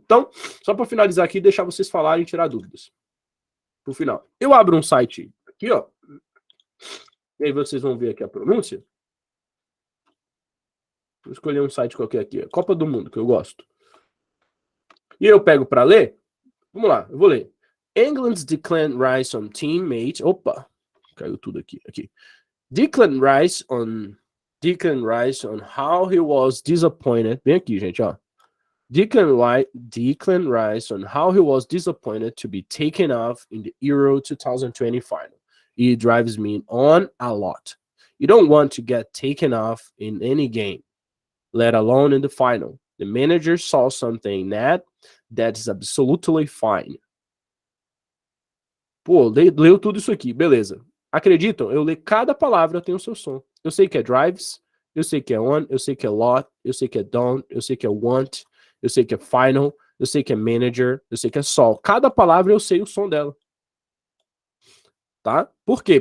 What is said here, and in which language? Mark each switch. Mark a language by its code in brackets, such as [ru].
[pt] Então, só para finalizar aqui, deixar vocês falarem e tirar dúvidas. No final. Eu abro um site aqui, ó. E aí vocês vão ver aqui a pronúncia. Vou escolher um site qualquer aqui, ó. Copa do Mundo, que eu gosto. E eu pego para ler. Vamos lá, eu vou ler. [en] England's Declan Rice on teammate. [pt] Opa, caiu tudo aqui. [en] Declan Rice on how he was disappointed. [pt] Bem aqui, gente, ó. [en] Declan Rice on how he was disappointed to be taken off in the Euro 2020 final. It drives me on a lot. You don't want to get taken off in any game, let alone in the final. The manager saw something that is absolutely fine. [pt] Pô, leu tudo isso aqui, beleza. Acreditam? Eu leio cada palavra, tem o seu som. Eu sei que é drives, eu sei que é on, eu sei que é lot, eu sei que é don't, eu sei que é want, eu sei que é final, eu sei que é manager, eu sei que é sol. Cada palavra eu sei o som dela. Tá? Por quê?